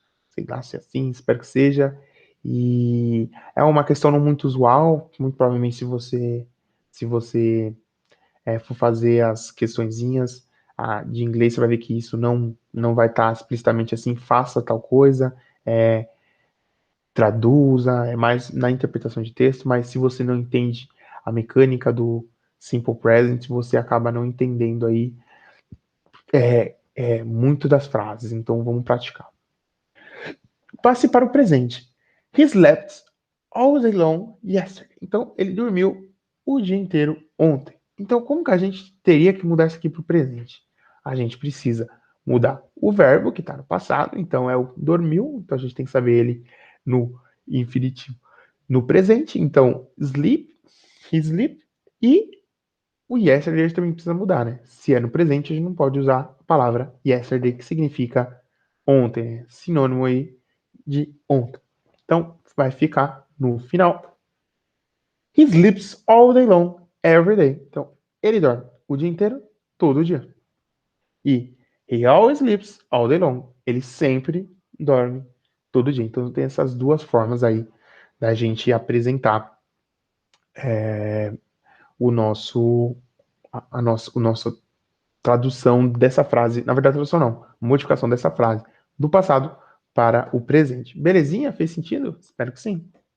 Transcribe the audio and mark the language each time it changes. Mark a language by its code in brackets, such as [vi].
[pt] Sei lá se é assim, espero que seja. E é uma questão não muito usual, muito provavelmente se você for fazer as questõezinhas de inglês, você vai ver que isso não vai estar explicitamente assim, faça tal coisa, traduza, é mais na interpretação de texto, mas se você não entende a mecânica do Simple Present, você acaba não entendendo aí muito das frases. Então vamos praticar. Passe para o presente. [en] He slept all day long yesterday. [pt] Então ele dormiu o dia inteiro ontem. Então como que a gente teria que mudar isso aqui para o presente? A gente precisa mudar o verbo que está no passado, então é o dormiu, então a gente tem que saber ele no infinitivo no presente, então sleep, [en] he sleep, [pt] e o yesterday a gente também precisa mudar, né? Se é no presente, a gente não pode usar a palavra yesterday, que significa ontem, né? Sinônimo aí de ontem. Então, vai ficar no final. [en] He sleeps all day long, every day. [pt] Então, ele dorme o dia inteiro, todo dia. [en] E he always sleeps all day long. [pt] Ele sempre dorme todo dia. Então, tem essas duas formas aí da gente apresentar o nosso, o nosso tradução dessa frase, na verdade, tradução não, modificação dessa frase do passado para o presente. Belezinha? Fez sentido? Espero que sim.